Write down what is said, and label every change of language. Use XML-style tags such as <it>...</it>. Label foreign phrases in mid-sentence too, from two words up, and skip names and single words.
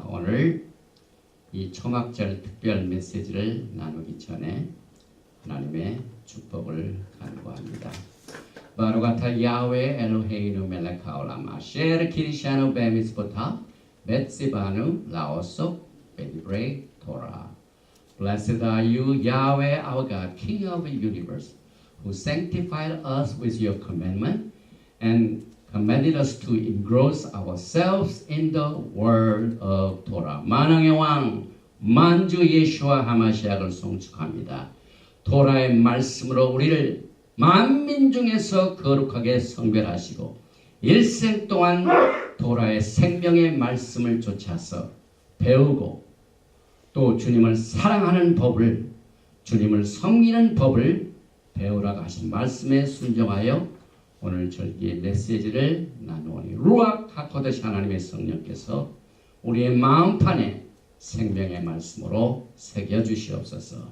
<ko>오늘 이 초막절 특별 메시지를 나누기 전에 하나님의 축복을 간구합니다.</ko> <he>ברוך אתה יהוה אלוהינו מלך העולם אשר קידשנו במצוותיו וציוונו לעסוק בדברי תורה.</he> <en>Blessed are you, Yahweh our God, King of the universe, who sanctified us with your commandment and commanded us to engross ourselves in the word of Torah.</en> <ko>만왕의 왕 만주 예수와 하마시약을 송축합니다. 토라의 말씀으로 우리를 만민 중에서 거룩하게 성별하시고 일생 동안 토라의 생명의 말씀을 쫓아서 배우고 또 주님을 사랑하는 법을, 주님을 섬기는 법을 배우라고 하신 말씀에 순종하여 오늘 절기의 메시지를 나누오니</ko> <he>רוח הקודש</he> <ko>하나님의 성령께서 우리의 마음판에 생명의 말씀으로 새겨주시옵소서.</ko>